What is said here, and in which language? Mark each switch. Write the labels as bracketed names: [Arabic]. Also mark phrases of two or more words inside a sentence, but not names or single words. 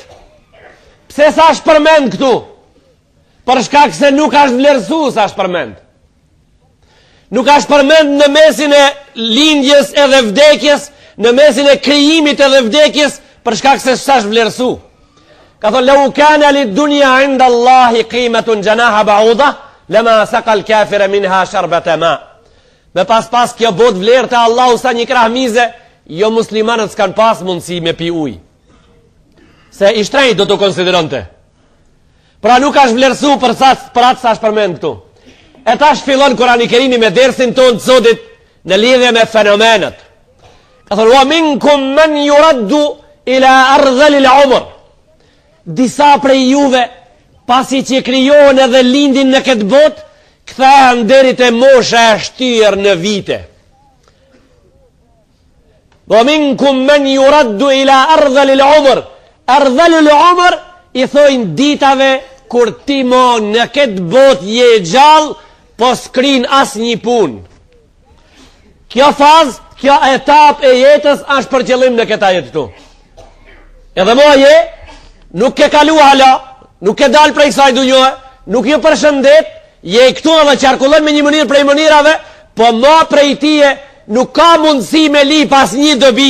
[Albanian] Pse sa është përmend këtu? Për shkak se nuk është vlerësu sa është përmend. Nuk është përmend në mesin e lindjes edhe vdekjes, në mesin e krijimit edhe vdekjes, për shkak se sa është vlerësu. Ka thonë, [Arabic] لو كان للدنيا عند الله قيمة جناح بعوضة لما سقى الكافر منها شربة ماء. [Albanian] Me pas kjo bot vlerë të Allahu sa një krah mize, jo muslimanët s'kan pas mundësi me pi ujë. Se i shtrejt do të konsideronte. Pra nuk është vlerësu për atë sa është përmend këtu. E tash fillon Kurani Kerimi me dersin tonë të sotit në lidhje me fenomenet. Ka thonë, [Arabic] ومنكم من يرد إلى أرذل العمر. [Albanian] Disa prej juve pasi që krijohen edhe lindin në këtë botë, kthehen deri te mosha e shtyr në vite. [Arabic] ومنكم من يرد إلى أرذل العمر. أرذل العمر [Albanian] i thojnë ditave kur ti mo në këtë botë je gjallë, po s'krin as një punë. Kjo fazë, kjo etap e jetës është për qëllim në këta jetë këtu. Edhe mo je, nuk ke kalu hala, nuk ke dal prej kësaj dunjohe, nuk ju përshëndet, je këtu edhe qarkullon me një mënyrë prej mënyrave, po ma prej tije nuk ka mundësi me li pas një dobi.